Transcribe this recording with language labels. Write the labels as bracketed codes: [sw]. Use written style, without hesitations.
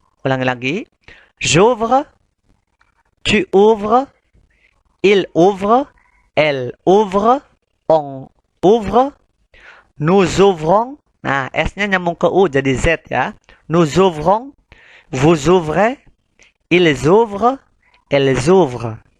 [id] Ulangi lagi, [fr] j'ouvre, tu ouvres, il ouvre, elle ouvre, on ouvre, nous ouvrons. [id] Nah, S-nya nyambung ke U jadi Z ya. [fr] Nous ouvrons, vous ouvrez, ils ouvrent, elles ouvrent.